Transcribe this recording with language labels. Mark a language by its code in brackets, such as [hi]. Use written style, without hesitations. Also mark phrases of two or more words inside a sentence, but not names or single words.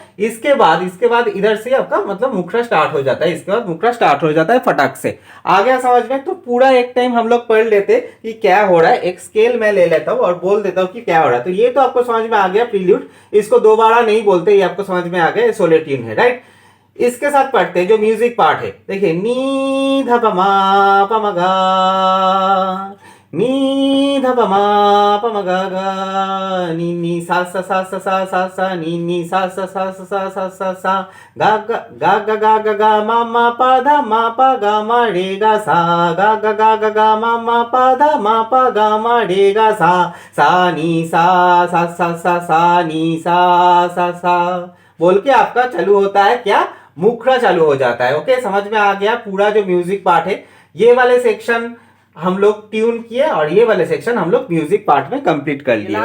[hi] इसके बाद इधर से आपका मतलब मुखड़ा स्टार्ट हो जाता है, इसके बाद मुखड़ा स्टार्ट हो जाता है फटाक से। आ गया समझ में? तो पूरा एक टाइम हम लोग पढ़ लेते कि क्या हो रहा है। एक स्केल मैं ले लेता हूँ और बोल देता हूँ कि क्या हो रहा है। तो ये तो आपको समझ में आ गया प्रील्यूड, इसको दोबारा नहीं बोलते, ये आपको समझ में आ गया, [en] solo tune [hi] है, राइट। इसके साथ पढ़ते हैं जो [en] music part [hi] है। देखिए नी ध प म प म ग, नी ध प म प म ग ग, नी नी सा सा सा सा सा सा सा, नी नी सा सा सा सा सा सा सा सा, गा गा गा गा गा गा गा मा मा पा धा मा पा गा मा रे गा सा, गा गा गा गा गा मा मा पा धा मा पा गा मा रे गा सा नी सा सा सा सा सा नी सा सा सा बोल के आपका चालू होता है क्या, मुखड़ा चालू हो जाता है। ओके, समझ में आ गया पूरा जो [en] music part [hi] है। ये वाले सेक्शन हम लोग ट्यून किए और ये वाले सेक्शन हम लोग [en] music part [hi] में कंप्लीट कर लिए।